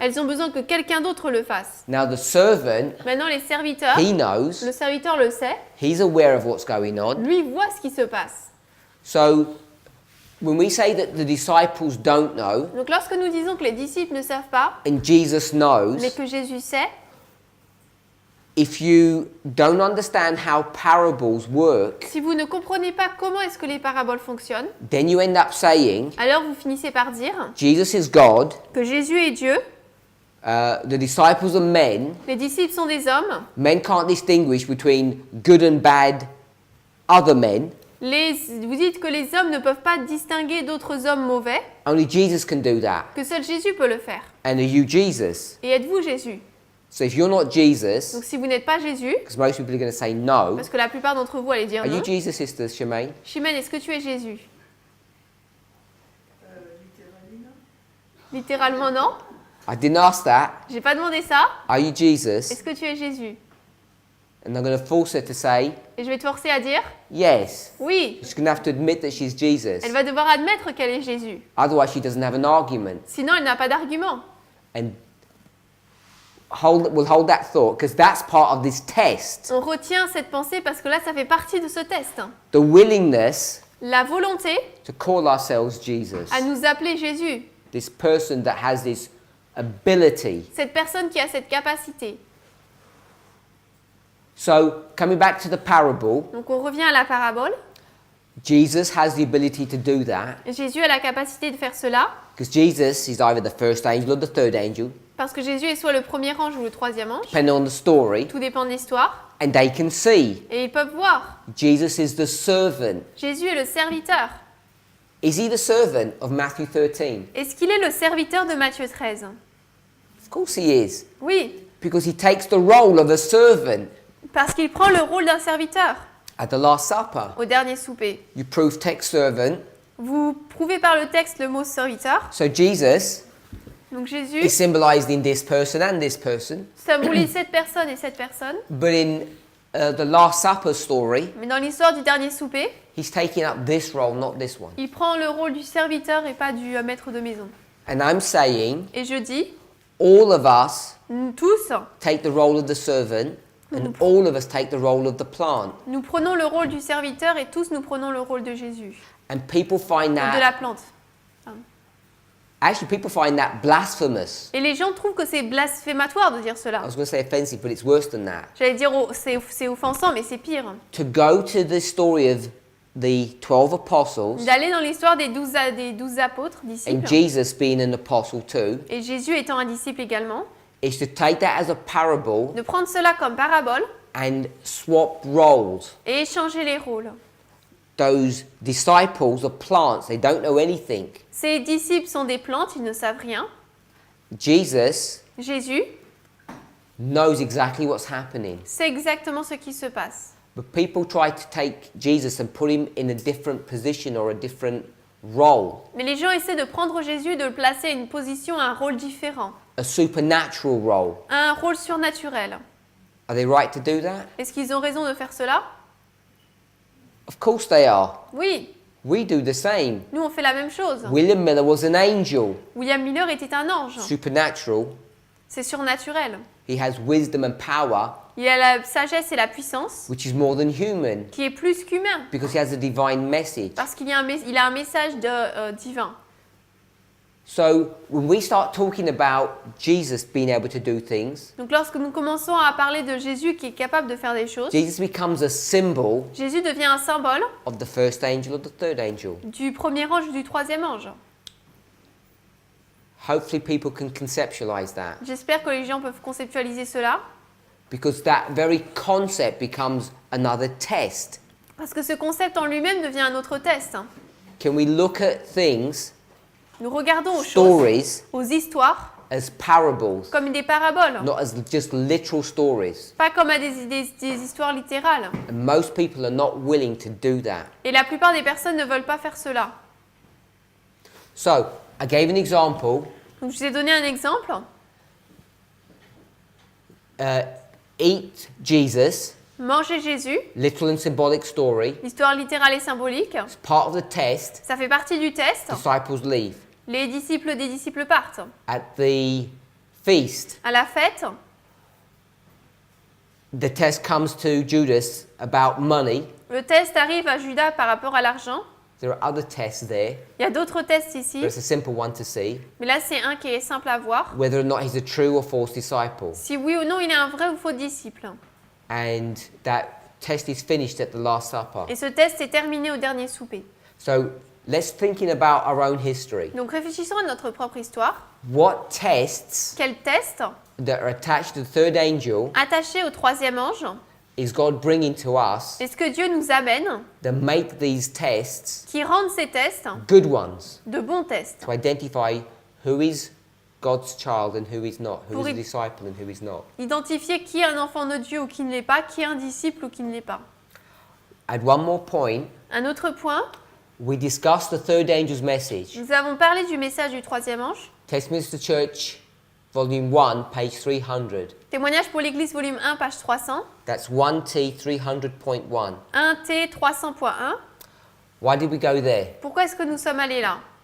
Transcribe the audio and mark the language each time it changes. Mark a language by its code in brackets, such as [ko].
[fr] Elles ont besoin que quelqu'un d'autre le fasse. [en] Now the servant, [fr] Maintenant, les serviteurs, [en] he knows, [fr] le serviteur le sait, [en] he's aware of what's going on. [fr] lui voit ce qui se passe. [en] So when we say that the disciples don't know [fr] Donc lorsque nous disons que les disciples ne savent pas, [en] and Jesus knows, [fr] mais que Jésus sait, [en] if you don't understand how parables work, [fr] si vous ne comprenez pas comment est-ce que les paraboles fonctionnent, [en] then you end up saying [fr] alors vous finissez par dire [en] Jesus is God, [fr] que Jésus est Dieu, [en] the disciples are men. [fr] les disciples sont des hommes, [en] Men can't distinguish between good and bad other men. [fr] vous dites que les hommes ne peuvent pas distinguer d'autres hommes mauvais, [en] Only Jesus can do that. [fr] que seul Jésus peut le faire. [en] And are you Jesus? [fr] Et êtes-vous Jésus? [en] So if you're not Jesus, [fr] Donc si vous n'êtes pas Jésus, [en] because most people are going to say no, [fr] parce que la plupart d'entre vous allez dire [en] are you [fr] non, [en] Jesus, Sister Shemaine? [fr] Chimène, est-ce que tu es Jésus? Littéralement non. [en] I didn't ask that. [fr] J'ai pas demandé ça. [en] Are you Jesus? [fr] Est-ce que tu es Jésus? [en] And I'm going to force her to say [fr] Et je vais te forcer à dire [en] yes. [fr] oui. [en] She's going to have to admit that she's Jesus. [fr] Elle va devoir admettre qu'elle est Jésus. [en] Otherwise, she doesn't have an argument. Sinon, elle n'a pas d'argument. And we'll hold that thought because that's part of this test. [fr] On retient cette pensée parce que là, ça fait partie de ce test. [en] The willingness [fr] La volonté [en] to call ourselves Jesus. [fr] à nous appeler Jésus. [en] This person that has this ability. [fr] Cette personne qui a cette capacité. [en] So, coming back to the parable, [fr] Donc on revient à la parabole. [en] Jesus has the ability to do that [fr] Jésus a la capacité de faire cela [en] because Jesus is either the first angel or the third angel, [fr] parce que Jésus est soit le premier ange ou le troisième ange. [en] depending on the story, [fr] Tout dépend de l'histoire. [en] and they can see. [fr] Et ils peuvent voir. [en] Jesus is the servant. [fr] Jésus est le serviteur. [en] Is he the servant of Matthew 13? [fr] Est-ce qu'il est le serviteur de Matthieu 13? [en] Of course he is, [fr] Oui, [en] because he takes the role of a servant [fr] parce qu'il prend le rôle d'un serviteur [en] at the Last Supper. [fr] au dernier souper. [en] You prove text servant. [fr] Vous prouvez par le texte le mot serviteur. [en] So Jesus [fr] Donc Jésus [en] is symbolized in this person and this person. [fr] symbolise cette personne et cette personne. [en] But in the Last Supper story, [fr] Mais dans l'histoire du dernier souper, [en] he's taking up this role, not this one. [fr] il prend le rôle du serviteur et pas du maître de maison. [en] And I'm saying [fr] Et je dis, [en] all of us [fr] nous tous, [en] take the role of the servant and all of us take the role of the plant. [fr] nous prenons le rôle du serviteur et tous nous prenons le rôle de Jésus. [en] And people find [fr] De la [en] that, [fr] plante. [en] actually people find that blasphemous. [fr] Et les gens trouvent que c'est blasphématoire de dire [en] I [fr] cela. [en] was going to say offensive, but it's worse than that. [fr] J'allais dire, c'est offensant, mais c'est pire. [en] To go to the story of the 12 apostles [fr] D'aller dans l'histoire des 12 apôtres, [en] and [fr] disciples, [en] Jesus being an apostle too, [fr] et Jésus étant un disciple également, [en] is to take that as a parable [fr] de prendre cela comme parabole [en] and swap roles. [fr] et échanger les rôles. [en] Those disciples are plants, they don't know anything. [fr] Ces disciples sont des plantes, ils ne savent rien. [en] Jesus [fr] Jésus [en] knows exactly what's happening. [fr] sait exactement ce qui se passe. [en] But people try to take Jesus and put him in a different position or a different role, [fr] Mais les gens essaient de prendre Jésus, de le placer à une position, à un rôle différent, [en] a supernatural role. [fr] à un rôle surnaturel. [en] Are they right to do that? [fr] Est-ce qu'ils ont raison de faire cela? [en] Of course they are. [fr] Oui, [en] We do the same. [fr] nous on fait la même chose. [en] William Miller was an angel, [fr] William Miller était un ange. [en] supernatural. [fr] C'est surnaturel. [en] He has wisdom and power, [fr] Il a la sagesse et la puissance [en] which is more than human, [fr] qui est plus qu'humain [en] because he has a divine message. [fr] parce qu'il a un message divin. [en] So when we start talking about Jesus being able to do things, [fr] Donc lorsque nous commençons à parler de Jésus qui est capable de faire des choses, [en] Jesus becomes a symbol [fr] Jésus devient un symbole [en] of the first angel or the third angel. [fr] du premier ange ou du troisième ange. [en] Hopefully people can conceptualize that, [fr] J'espère que les gens peuvent conceptualiser cela [en] because that very concept becomes another test. [fr] parce que ce concept en lui-même devient un autre test. [en] Can we look at things, [fr] Nous regardons aux choses, [en] stories, [fr] aux histoires, [en] as parables, [fr] comme des paraboles, [en] not as just literal stories? [fr] pas comme à des histoires littérales. [en] And most people are not willing to do that. [fr] Et la plupart des personnes ne veulent pas faire cela. [en] So, I gave an example. [fr] Donc je vous ai donné un exemple. [en] Eat Jesus, [fr] Manger Jésus, [en] literal and symbolic story. [fr] l'histoire littérale et symbolique, [en] It's part of the test. [fr] ça fait partie du test. [en] Disciples leave. [fr] Les disciples des disciples partent. [en] At the feast, [fr] À la fête, [en] the test comes to Judas about money. [fr] le test arrive à Judas par rapport à l'argent. [en] There are other tests there, [fr] Il y a d'autres tests ici, [en] but it's a simple one to see. [fr] mais là c'est un qui est simple à voir. [en] Whether or not he's a true or false disciple. [fr] Si oui ou non il est un vrai ou faux disciple. [en] And that test is finished at the Last Supper. [fr] Et ce test est terminé au dernier souper. [en] So let's thinking about our own history. [fr] Donc réfléchissons à notre propre histoire. [en] What tests [fr] Quel test, [en] that are attached to the third angel [fr] attaché au troisième ange, [en] is God bringing to us [fr] est-ce que Dieu nous amène [en] that make these tests [fr] qui rendent ces tests [en] good ones [fr] de bons tests [en] to identify who is God's child and who is not, who [fr] Pour [en] is a y- disciple and who is not. [fr] Identifier qui est un enfant de Dieu ou qui ne l'est pas, qui est un disciple ou qui ne l'est pas. [en] Add one more point. [fr] Un autre point, [en] We discussed the third angel's message. [fr] nous avons parlé du message du troisième ange. [en] Westminster Church, Volume 1, page 300. [fr] Témoignage pour l'Église, volume 1, page 300. [en] That's 1T 300.1. [fr] 1T 300.1. [en] Why did we go there? [fr] Pourquoi est-ce que nous sommes allés là?